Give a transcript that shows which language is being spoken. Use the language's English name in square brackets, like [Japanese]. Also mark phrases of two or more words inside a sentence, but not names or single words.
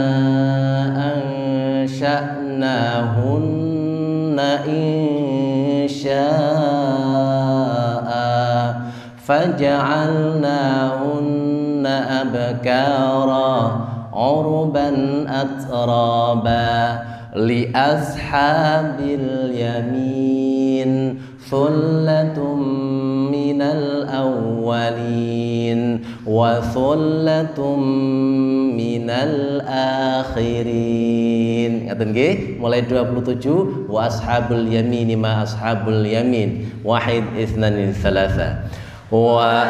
[Arabic] أنشأناهن إنشاء فجعلناهن أبكارا عربا أترابا لأصحاب اليمين ثلة من الأولين وثلة من الآخرين. [Javanese] Ngaten nggih, mulai [Arabic] 27 وأصحاب اليمين ما أصحاب اليمين واحد اثنان ثلاثة و